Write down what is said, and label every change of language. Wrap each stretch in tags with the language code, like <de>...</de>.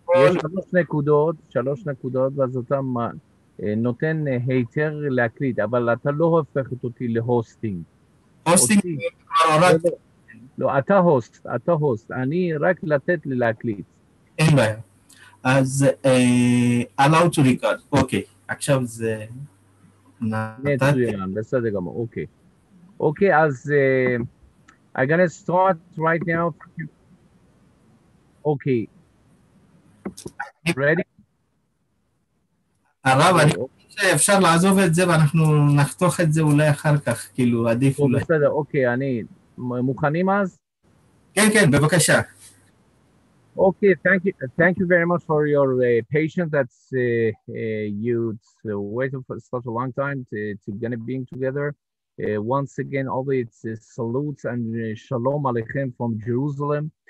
<he>יש 3 נקודות, ואז אתה נותן היתר להקליט, אבל אתה לא הופך אותי להוסטינג. הוסטינג? לא, אתה הוסט, אני רק לתת לי להקליט. אין בעיה. אז</he> <en>allow to record,</en> <he>אוקיי, עכשיו זה מצוין, בסדר גמור, אוקיי. אוקיי, אז</he> <en>I'm gonna start right now.</en> <he>אוקיי. ready? הרב, אני חושב שאפשר לעזוב את זה ואנחנו נחתוך את זה אולי אחר כך, כאילו עדיף אולי. בסדר, אוקיי, אני מוכנים אז? כן, כן, בבקשה.</he> <en>Okay, thank you very much for your patience. That's you waited for such a long time to gonna being together. Once again, always salutes and shalom aleichem from Jerusalem.</en>